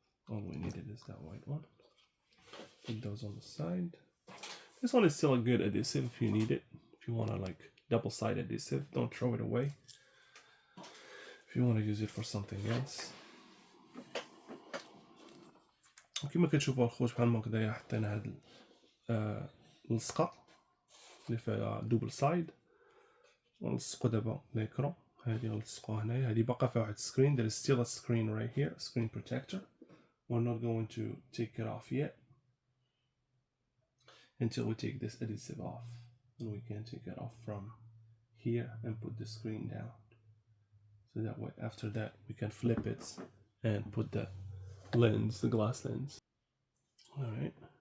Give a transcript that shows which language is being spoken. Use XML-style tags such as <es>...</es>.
<en>All we needed is that white one. Put those on the side. This one is still a good adhesive if you need it. If you want to like double-sided adhesive, don't throw it away. If you want to use it for something else.</en> <ar>وكما كتشوفوا الخوت بحال هكذايا حطينا هاد اللصقة اللي فيها دوبل سايد ونلصقو دابا ليكرون. هادي غنلصقوها هنايا. هادي باقا فيها واحد السكرين.</ar> <en>There is still a screen right here, a screen protector. We're not going to take it off yet until we take this adhesive off. And we can take it off from here and put the screen down. So that way, after that, we can flip it and put the lens, the glass lens. Alright.</en>